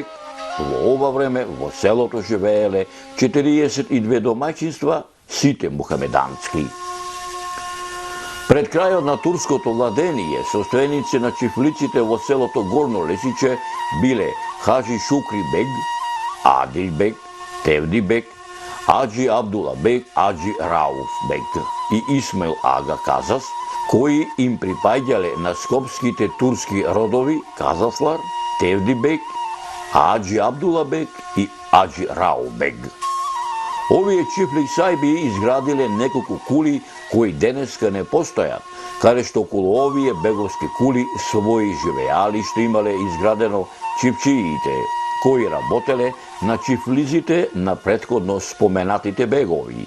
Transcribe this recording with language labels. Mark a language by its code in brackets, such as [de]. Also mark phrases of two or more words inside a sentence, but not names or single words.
[mk] Во ова време во селото живееле 42 домаќинства, сите мухамедански. Пред крајот на турското владение, состојаници на чифлиците во селото Горно Лисиче биле Хаджи Шукри бек, Адил бек, Тевди бек, Аджи Абдула бек, Аджи Рауф бек и Исмаил ага Казас, кои им припаѓале на скопските турски родови Казаслар, Тевди бек, Аджи Абдула бек и Аджи Рау бек. Овие чифлик сајби изградиле неколку кули кои денеска не постојат, каде што околу овие беговски кули своји живеалишта имале изградено чипчиите, кои работеле на чифлизите на претходно споменатите бегови.